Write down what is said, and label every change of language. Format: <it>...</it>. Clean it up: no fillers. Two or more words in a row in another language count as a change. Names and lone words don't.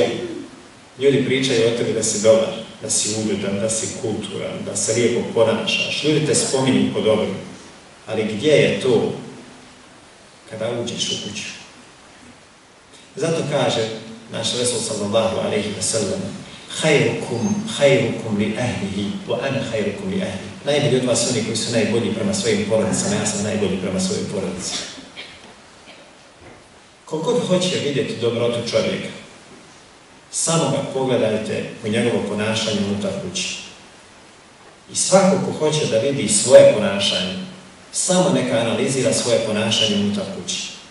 <bs>Ljudi pričaju o tebi da si dobar, da si ugledan, da si kulturan, da se lijepo ponašaš. Ljudi te spominju po dobru. Ali gdje je to kada uđeš u kuću? Zato kaže naš Resul</bs> <ar>صلى الله عليه وسلم: خيركم لأهله وأنا خيركم لأهلي.</ar> <bs>Najbolji od vas oni koji su najbolji prema svojim porodicama, ja sam najbolji prema svojim porodicama. Koliko hoće vidjeti dobrotu čovjeka, samo ga pogledajte u njegovo ponašanje unutar kući. I svako ko hoće da vidi svoje ponašanje, samo neka analizira svoje ponašanje unutar kući.</bs>